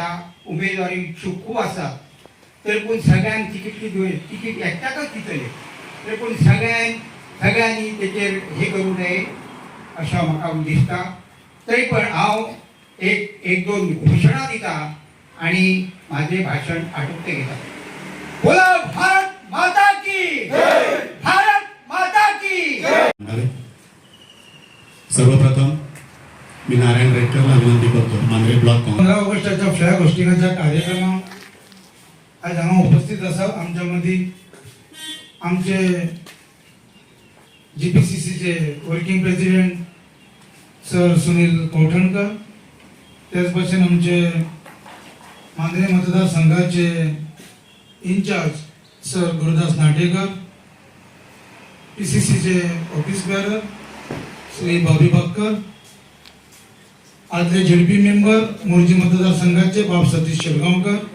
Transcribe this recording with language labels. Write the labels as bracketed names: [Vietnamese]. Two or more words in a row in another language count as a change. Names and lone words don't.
[Konkani] उमेदवारी इच्छूक खूप आसात, तरी पूण सगळ्यांक तिकीट एकट्याकच दितले, तरी पूण सगळ्यांनी तेचेर हे करूंक जाय अशें म्हाका दिसता. तरी पण हांव एक दोन घोशणा दिता आणि माझे भाशण आटोपते घेता. [Hindi] बोला भारत माता की जय, भारत माता की जय. [Marathi] सर्वप्रथम मी नारायण रेडकरला विनंती करतो मांद्रे ब्लॉक काँग्रेस [Konkani] 15 ऑगस्टाच्या फ्लॅग कार्यक्रमात आज हांगा उपस्थित आसात. आमच्या मदीं आमचे GPCCचे [English] working president [Konkani] सर सुनील कौठणकर, त्याच भाशेन आमचे मांद्रे मतदारसंघाचे इंचार्ज सर गुरुदास नाटेकर, PCCचे [English] office bearer [Konkani] श्री बॉबी बक्कर, आदले ZP मेंबर मोर्जी मतदारसंघाचे बाब सतीश शेलगांवकर,